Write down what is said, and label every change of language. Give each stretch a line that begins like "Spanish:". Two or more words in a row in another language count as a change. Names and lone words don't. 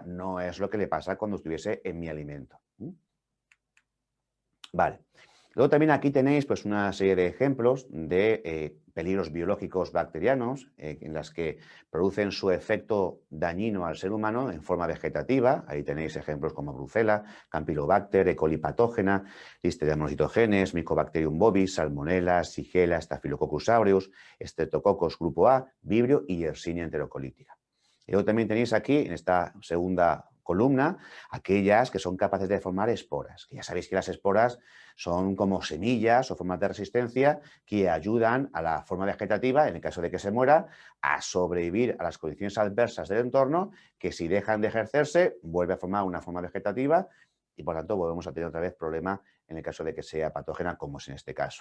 Spanish: No es lo que le pasa cuando estuviese en mi alimento. Vale. Luego también aquí tenéis pues, una serie de ejemplos de peligros biológicos bacterianos en las que producen su efecto dañino al ser humano en forma vegetativa. Ahí tenéis ejemplos como Brucella, Campylobacter, E. coli patógena, Listeria monocytogenes, Mycobacterium bovis, Salmonella, Shigella, Staphylococcus aureus, Streptococcus grupo A, Vibrio y Yersinia enterocolítica. Y luego también tenéis aquí, en esta segunda columna, aquellas que son capaces de formar esporas. Que ya sabéis que las esporas son como semillas o formas de resistencia que ayudan a la forma vegetativa, en el caso de que se muera, a sobrevivir a las condiciones adversas del entorno, que si dejan de ejercerse, vuelve a formar una forma vegetativa y por tanto volvemos a tener otra vez problema en el caso de que sea patógena, como es en este caso.